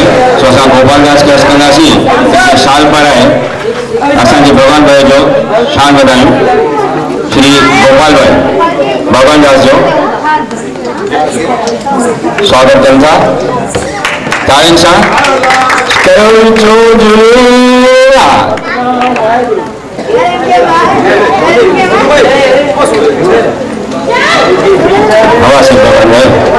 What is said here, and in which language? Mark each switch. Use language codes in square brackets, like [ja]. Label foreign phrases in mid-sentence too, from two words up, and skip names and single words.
[sd] सो असां गोपालदास खे अर्ज़ु कंदासीं साल पर आहे असांजे भगवान भाई जो शान वधायूं। श्री गोपाल भाई भगवान दास जो स्वागत कनि था तालियुनि सां। [hi] हवा से भगवान भाई